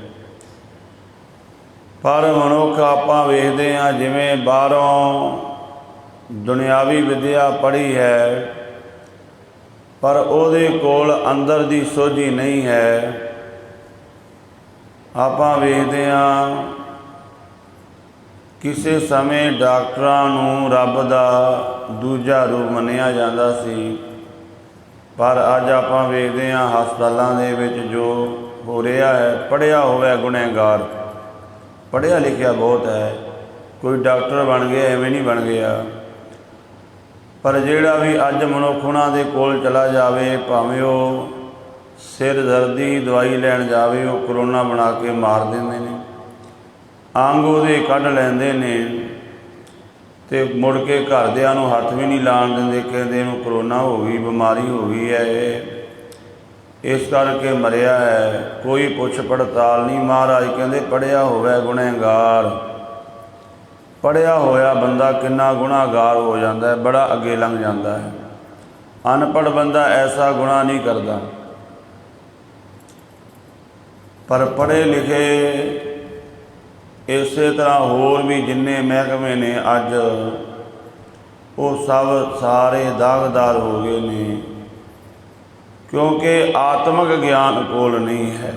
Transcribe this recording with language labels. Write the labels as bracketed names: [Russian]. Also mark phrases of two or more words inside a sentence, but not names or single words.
[Punjabi] ਪਰ ਮਨੁੱਖ ਆਪਾਂ ਵੇਖਦੇ ਹਾਂ, ਜਿਵੇਂ ਬਾਹਰੋਂ ਦੁਨਿਆਵੀ ਵਿਦਿਆ ਪੜ੍ਹੀ ਹੈ, ਪਰ ਉਹਦੇ ਕੋਲ ਅੰਦਰ ਦੀ ਸੋਝੀ ਨਹੀਂ ਹੈ। ਆਪਾਂ ਵੇਖਦੇ ਹਾਂ, ਕਿਸੇ ਸਮੇਂ ਡਾਕਟਰਾਂ ਨੂੰ ਰੱਬ ਦਾ ਦੂਜਾ ਰੂਪ ਮੰਨਿਆ ਜਾਂਦਾ ਸੀ, ਪਰ ਅੱਜ ਆਪਾਂ ਵੇਖਦੇ ਹਾਂ ਹਸਪਤਾਲਾਂ ਦੇ ਵਿੱਚ ਜੋ ਹੋ ਰਿਹਾ ਹੈ, ਪੜ੍ਹਿਆ ਹੋਵੇ ਗੁਨਹਗਾਰ, ਪੜ੍ਹਿਆ ਲਿਖਿਆ ਬਹੁਤ ਹੈ, ਕੋਈ ਡਾਕਟਰ ਬਣ ਗਿਆ ਐਵੇਂ ਨਹੀਂ ਬਣ ਗਿਆ, ਪਰ ਜਿਹੜਾ ਭੀ ਅੱਜ ਮਨੁੱਖ ਉਨ੍ਹਾਂ ਦੇ ਕੋਲ ਚਲਾ ਜਾਵੇ, ਭਾਵੇਂ ਉਹ ਸਿਰ ਦਰਦ ਕੀ ਦਵਾਈ ਲੈਣ ਜਾਵੇ, ਉਹ ਕਰੋਨਾ ਬਣਾ ਕੇ ਮਾਰ ਦਿੰਦੇ ਨੇ, ਅੰਗ ਉਹਦੇ ਕੱਢ ਲੈਂਦੇ ਨੇ ਤੇ ਮੁੜ ਕੇ ਘਰਦਿਆਂ ਨੂੰ ਹੱਥ ਭੀ ਨਹੀਂ ਲਾਣ ਦਿੰਦੇ, ਕਹਿੰਦੇ ਇਹਨੂੰ ਕਰੋਨਾ ਹੋ ਗਈ, ਬਿਮਾਰੀ ਹੋ ਗਈ ਹੈ, ਇਸ ਕਰਕੇ ਮਰਿਆ ਹੈ, ਕੋਈ ਪੁੱਛ ਪੜਤਾਲ ਨਹੀਂ। ਮਹਾਰਾਜ ਕਹਿੰਦੇ ਪੜ੍ਹਿਆ ਹੋਵੇ ਗੁਨਹਗਾਰ, ਪੜ੍ਹਿਆ ਹੋਇਆ ਬੰਦਾ [Hindi] कितना गुनाहगार हो जाता है, [Punjabi] ਬੜਾ ਅੱਗੇ ਲੰਘ ਜਾਤਾ ਹੈ। [Hindi] अनपढ़ बंदा ऐसा गुनाह नहीं करता, [Punjabi] ਪਰ ਪੜ੍ਹੇ ਲਿਖੇ ਇਸ ਤਰ੍ਹਾਂ ਹੋਰ ਭੀ ਜਿੰਨੇ ਮਹਿਕਮੇ ਨੇ ਅੱਜ ਉਹ ਸਭ ਸਾਰੇ ਦਾਗਦਾਰ ਹੋ ਗਏ ਨੇ, ਕਿਉਂਕਿ ਆਤਮਿਕ ਗਿਆਨ ਕੋਲ ਨਹੀਂ ਹੈ।